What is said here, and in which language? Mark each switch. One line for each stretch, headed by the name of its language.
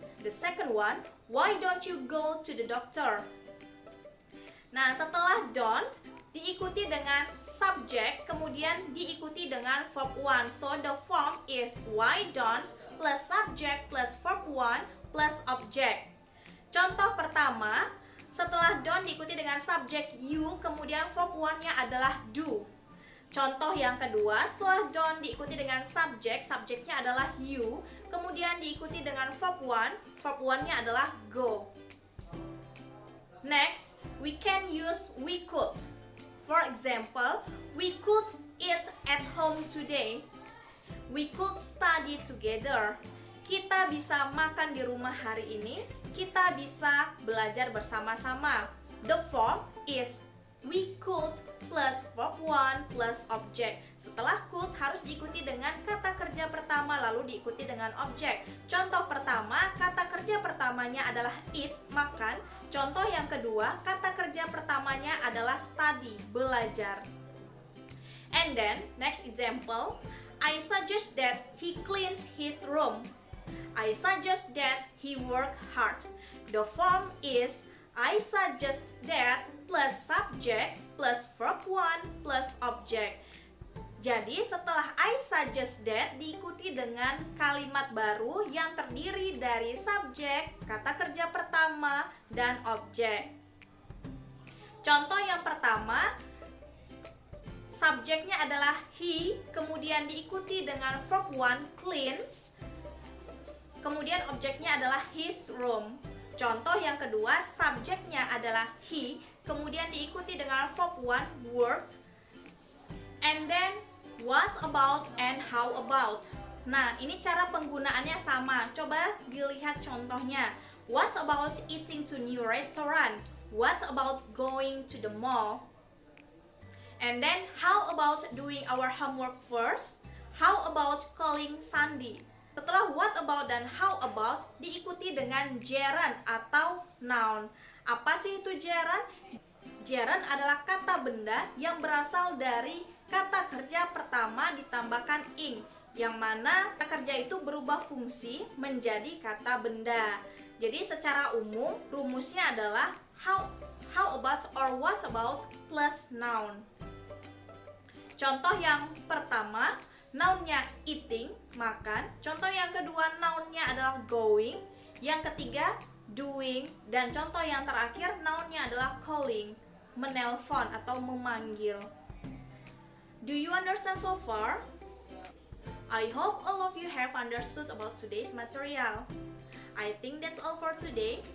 English: The second one, why don't you go to the doctor?
Indonesian: Nah, setelah don't, diikuti dengan subject, kemudian diikuti dengan verb one.
English: So, the form is why don't plus subject plus verb one plus object.
Indonesian: Contoh pertama, setelah don't diikuti dengan subjek you, kemudian verb one-nya adalah do. Contoh yang kedua, setelah don't diikuti dengan subjek, subjeknya adalah you, kemudian diikuti dengan verb one-nya adalah go.
English: Next, we can use we could. For example, we could eat at home today. We could study together.
Indonesian: Kita bisa makan di rumah hari ini. Kita bisa belajar bersama-sama.
English: The form is we could plus verb one plus object.
Indonesian: Setelah could harus diikuti dengan kata kerja pertama lalu diikuti dengan objek. Contoh pertama, kata kerja pertamanya adalah eat, makan. Contoh yang kedua, kata kerja pertamanya adalah study, belajar.
English: And then, next example, I suggest that he cleans his room. I suggest that he work hard. The form is I suggest that plus subject plus verb one plus object.
Indonesian: Jadi setelah I suggest that diikuti dengan kalimat baru yang terdiri dari subjek, kata kerja pertama, dan objek. Contoh yang pertama, subjeknya adalah he, kemudian diikuti dengan verb one cleans, kemudian objeknya adalah his room. Contoh yang kedua, subjeknya adalah he, kemudian diikuti dengan verb one worked,
English: and then what about and how about.
Indonesian: Nah, ini cara penggunaannya sama. Coba dilihat contohnya.
English: What about eating to new restaurant? What about going to the mall? And then, how about doing our homework first? How about calling Sandy?
Indonesian: Setelah what about dan how about diikuti dengan gerund atau noun. Apa sih itu gerund? Gerund adalah kata benda yang berasal dari kata kerja pertama ditambahkan ing. yang mana kata kerja itu berubah fungsi menjadi kata benda. Jadi secara umum rumusnya adalah how about or what about plus noun. Contoh yang pertama, nounnya eating, makan. Contoh yang kedua, nounnya adalah going. Yang ketiga, doing. Dan contoh yang terakhir, nounnya adalah calling, menelpon atau memanggil.
English: Do you understand so far? I hope all of you have understood about today's material. I think that's all for today.